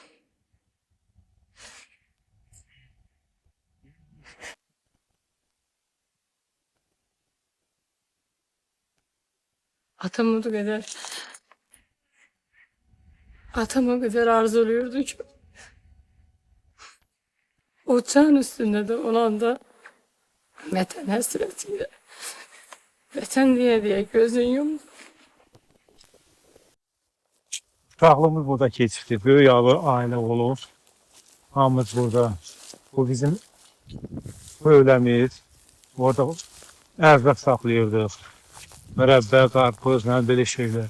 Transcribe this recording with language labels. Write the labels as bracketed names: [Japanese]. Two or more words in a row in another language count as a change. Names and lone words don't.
[Turkish] Atama kadar arzuluyordu ki uçağın üstünde de olan da vatan hasretiyle vatan diye gözün yumdu. [Azerbaijani] Uşaqlığımız burada keçibdi. Böyük ailə olub. Hamımız burada. Bu bizim böyləmiz. Orada ərzaq saxlayırdıq. Mürəbbə, qarpız, belə şeylər.